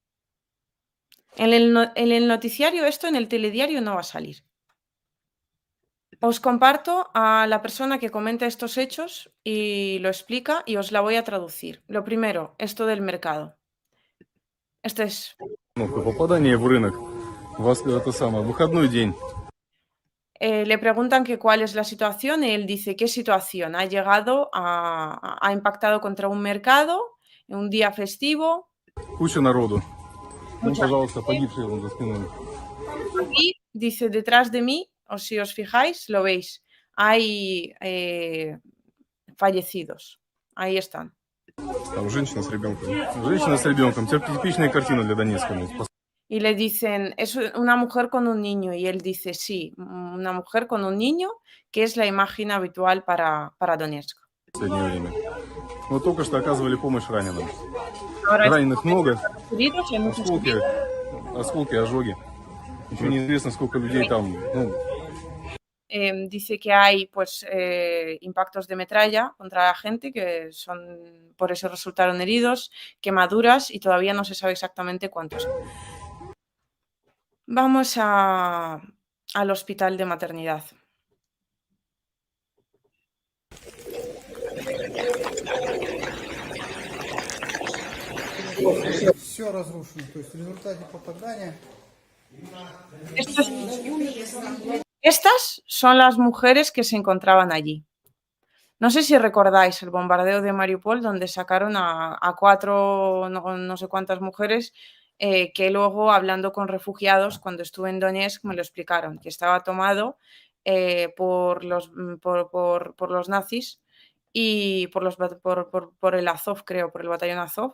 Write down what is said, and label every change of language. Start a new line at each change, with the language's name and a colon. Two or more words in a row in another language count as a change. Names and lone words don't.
Spanish: En el noticiario esto, en el telediario no va a salir. Os comparto a la persona que comenta estos hechos y lo explica y os la voy a traducir. Lo primero, esto del mercado. Este es
Russian: Попадание в рынок это самое, выходной день.
Spanish: le preguntan que cuál es la situación y él dice, ¿qué situación? Ha llegado ha impactado contra un mercado en un día festivo,
Russian: Куча народу. Вон,
Spanish: mucha
Russian: пожалуйста,
Spanish: gente.
Russian: погибшие вон за спиной.
Spanish: Aquí dice, detrás de mí, o si os fijáis, lo veis, hay fallecidos. Ahí están.
Russian: Там женщина с ребенком. Женщина с ребенком. Типичная картина для Донецка.
Spanish: y le dicen, es una mujer con un niño, y él dice, sí, una mujer con un niño, que es la imagen habitual para Donetsk.
Russian: В последнее время. Вот только что оказывали помощь раненым.
Spanish: Ahora está
Russian: Раненых много,
Spanish: heridos, hay muchos
Russian: осколки,
Spanish: heridos.
Russian: осколки, ожоги. Еще неизвестно, сколько людей там, ну,
Spanish: Dice que hay pues impactos de metralla contra la gente, que son, por eso resultaron heridos, quemaduras, y todavía no se sabe exactamente cuántos. Vamos al hospital de maternidad.
Russian: Все разрушено. То есть в результате попадания
Spanish: Estos- Estas son las mujeres que se encontraban allí. No sé si recordáis el bombardeo de Mariupol, donde sacaron a 4, no sé cuántas mujeres, que luego, hablando con refugiados, cuando estuve en Donetsk, me lo explicaron, que estaba tomado por los nazis y por el Azov, creo, por el batallón Azov.